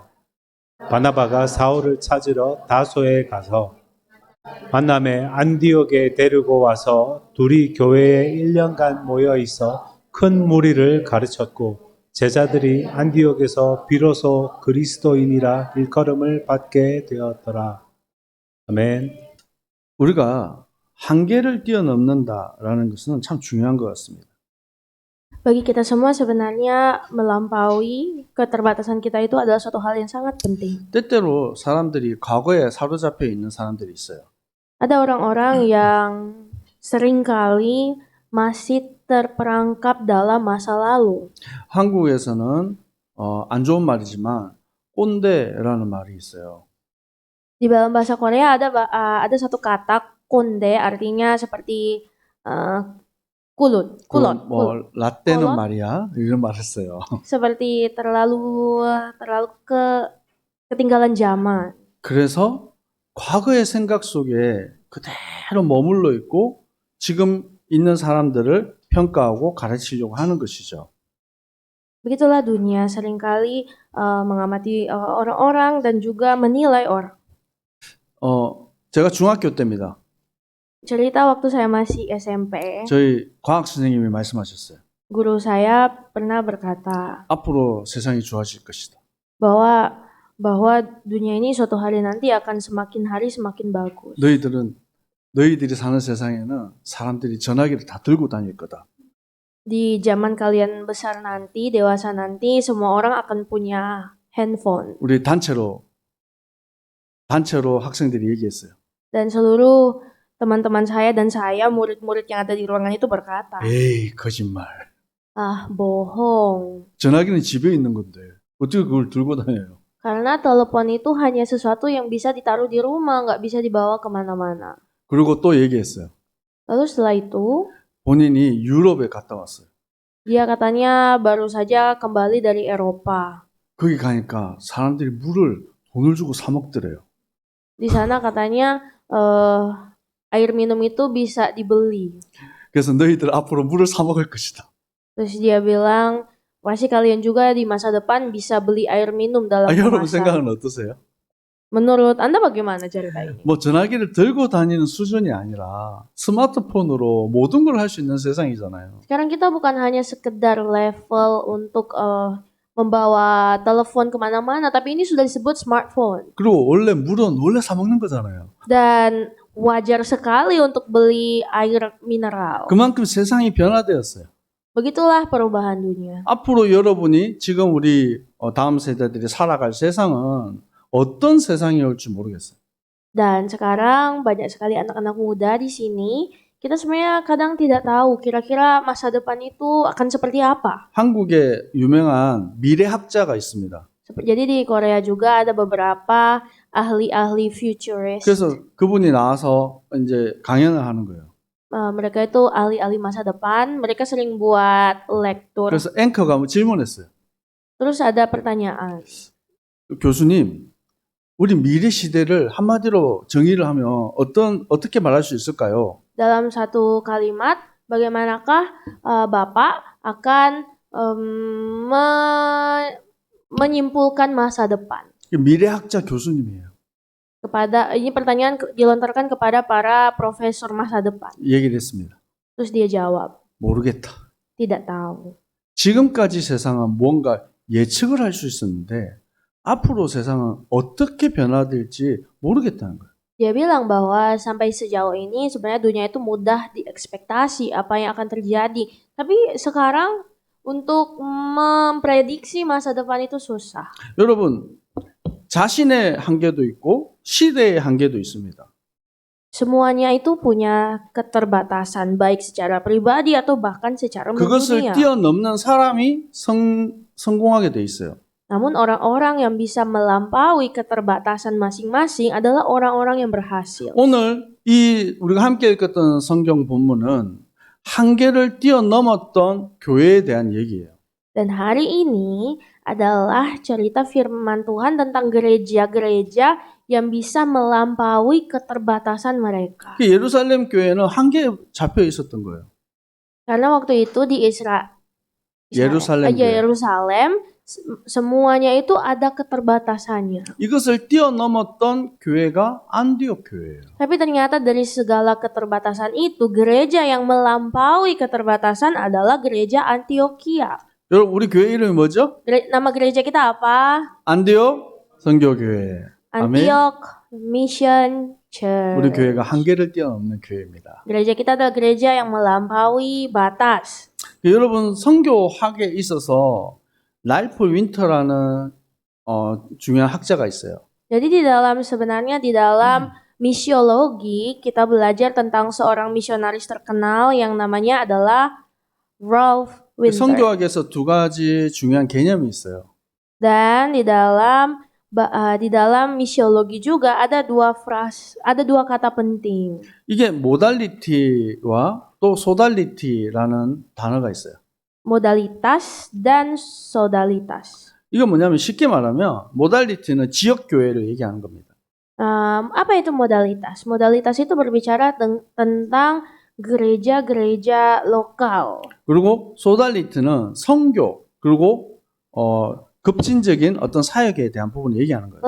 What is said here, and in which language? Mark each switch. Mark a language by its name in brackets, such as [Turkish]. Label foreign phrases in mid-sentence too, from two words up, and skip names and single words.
[Korean] 바나바가 사울을 찾으러 다소에 가서 만남에 안디옥에 데리고 와서 둘이 교회에 1년간 모여 있어 큰 무리를 가르쳤고, 제자들이 안디옥에서 비로소 그리스도인이라 일컬음을 받게 되었더라. 아멘. 우리가 한계를 뛰어넘는다라는 것은 참 중요한 것 같습니다. [Indonesian] Bagi kita semua sebenarnya melampaui keterbatasan kita itu adalah suatu hal yang sangat penting. [Korean] 때때로 사람들이 과거에 사로잡혀 있는 사람들이 있어요. [Indonesian] Ada orang-orang yang seringkali masih terperangkap dalam masa lalu. [Korean] 한국에서는 안 좋은 말이지만 꼰대라는 말이 있어요. [Indonesian] Di dalam bahasa Korea ada satu kata konde, artinya seperti kulot. [Korean] 라떼는 콜론? 말이야 이런 말을 써요. [Indonesian] Seperti terlalu ketinggalan zaman. [Korean] 그래서 과거의 생각 속에 그대로 머물러 있고 지금 있는 사람들을 평가하고 가르치려고 하는 것이죠. [Indonesian] Begitulah dunia seringkali mengamati orang-orang dan juga menilai orang. [Korean] 제가 중학교 때입니다. [Indonesian] Cerita waktu saya masih SMP, [Korean] 저희 과학 선생님이 말씀하셨어요. [Indonesian] guru saya pernah berkata [Korean] 앞으로 세상이 좋아질 것이다. [Indonesian] bahwa dunia ini suatu hari nanti akan semakin hari semakin bagus. [Korean] 너희들이 사는 세상에는 사람들이 전화기를 다 들고 다닐 거다. [Indonesian] Di zaman kalian besar nanti, dewasa nanti, semua orang akan punya handphone. [Korean] 우리 단체로 학생들이 얘기했어요. [Indonesian] Dan seluruh teman-teman saya dan saya, murid-murid yang ada di ruangan itu berkata, [Korean] 에이, 거짓말. [Indonesian] bohong. [Korean] 전화기는 집에 있는 건데 어떻게 그걸 들고 다녀요? [Indonesian] Karena telepon itu hanya sesuatu yang bisa ditaruh di rumah, nggak bisa dibawa kemana-mana. [Korean] 그리고 또 얘기했어요. [Indonesian] Lalu setelah itu, [Korean] 본인이 유럽에 갔다 왔어요. [Indonesian] dia katanya baru saja kembali dari Eropa. [Korean] 거기 가니까 사람들이 물을 돈을 주고 사 먹더래요. [Indonesian] Di sana katanya air minum itu bisa dibeli. [Korean] 그래서 너희들 앞으로 물을 사 먹을 것이다. [Indonesian] Terus dia bilang, pasti kalian juga di masa depan bisa beli air minum dalam [Korean] 여러분 [Indonesian] kemasan. [Korean] 생각은 어떠세요? [Indonesian] Menurut Anda bagaimana cerita ini? [Korean] 뭐 전화기를 들고 다니는 수준이 아니라 스마트폰으로 모든 걸 할 수 있는 세상이잖아요. [Indonesian] Sekarang kita bukan hanya sekedar level untuk membawa telepon kemana-mana, tapi ini sudah disebut smartphone. [Korean] 그리고 물은 원래 사 먹는 거잖아요. [Indonesian] Dan wajar sekali untuk beli air mineral. [Korean] 그만큼 세상이 변화되었어요. [Indonesian] Begitulah perubahan dunia. [Korean] 앞으로 여러분이 지금 우리 다음 세대들이 살아갈 세상은 어떤 세상이 올지 모르겠어요. [Indonesian] Dan sekarang banyak sekali anak-anak muda di sini, kita sebenarnya kadang tidak tahu kira-kira masa depan itu akan seperti apa. [Korean] 한국에 유명한 미래학자가 있습니다. [Indonesian] Jadi di Korea juga ada beberapa ahli-ahli futurist. [Korean] 그래서 그분이 나와서 이제 강연을 하는 거예요. [Indonesian] Mereka itu ahli-ahli masa depan, mereka sering buat lektur. [Korean] 그래서 앵커가 질문했어요. [Indonesian] Terus ada pertanyaan. [Korean] 교수님, 우리 미래 시대를 한마디로 정의를 하면 어떻게 말할 수 있을까요? [Indonesian] Dalam satu kalimat, bagaimanakah Bapak akan menyimpulkan masa depan? [Korean] 미래학자 교수님이에요. [Indonesian] Ini pertanyaan dilontarkan kepada para profesor masa depan. [Korean] 얘기를 했습니다. [Indonesian] Terus dia jawab, [Korean] 모르겠다. [Indonesian] tidak tahu. [Korean] 지금까지 세상은 뭔가 예측을 할 수 있었는데 앞으로 세상은 어떻게 변화될지 모르겠다는 거예요. [Indonesian] Dia bilang bahwa sampai sejauh ini sebenarnya dunia itu mudah diekspektasi apa yang akan terjadi. Tapi sekarang untuk memprediksi masa depan itu susah. [Korean] 여러분, 자신의 한계도 있고 시대의 한계도 있습니다. [Indonesian] Semuanya itu punya keterbatasan baik secara pribadi atau bahkan secara [Korean] 그것을 [Indonesian] mendunia. [Korean] 뛰어넘는 사람이 성공하게 돼 있어요. [Indonesian] Namun orang-orang yang bisa melampaui keterbatasan masing-masing adalah orang-orang yang berhasil. [Korean] 오늘 우리가 함께 읽었던 성경 본문은 한계를 뛰어넘었던 교회에 대한 얘기예요. [Indonesian] Dan hari ini adalah cerita firman Tuhan tentang gereja-gereja yang bisa melampaui keterbatasan mereka. [Korean] 그 예루살렘 교회는 한계에 잡혀 있었던 거예요. [Indonesian] Karena waktu itu di [Korean] 예루살렘 교회. [Indonesian] Yerusalem semuanya itu ada keterbatasannya. [Korean] 이것을 뛰어넘었던 교회가 안디옥 교회예요. [Indonesian] Tapi ternyata dari segala keterbatasan itu, gereja yang melampaui keterbatasan adalah gereja Antioquia. [Korean] 여러분, 우리 교회 이름이 뭐죠? [Indonesian] Nama gereja kita apa? [Korean] 안디옥 선교교회. 아멘. [Indonesian] Antioch Mission Church. [Korean] 우리 교회가 한계를 뛰어넘는 교회입니다. [Indonesian] Gereja kita adalah gereja yang melampaui batas. [Korean] 여러분, 선교학에 있어서 랄프 윈터라는 중요한 학자가 있어요. [Indonesian] Jadi sebenarnya di dalam misiologi kita belajar tentang seorang misionaris terkenal yang namanya adalah Ralph Winter. [Korean] 선교학에서 두 가지 중요한 개념이 있어요. [Indonesian] Dan di dalam misiologi juga ada dua kata penting. [Korean] 이게 모달리티와 또 소달리티라는 단어가 있어요. [Indonesian] Modalitas dan sodalitas. [Korean] 이건 뭐냐면 쉽게 말하면 모달리티는 지역 교회를 얘기하는 겁니다. [Indonesian] Apa itu modalitas? Modalitas itu berbicara tentang gereja-gereja lokal. [Korean] 그리고 소달리티는 선교 그리고 급진적인 어떤 사역에 대한 부분을 얘기하는 거예요.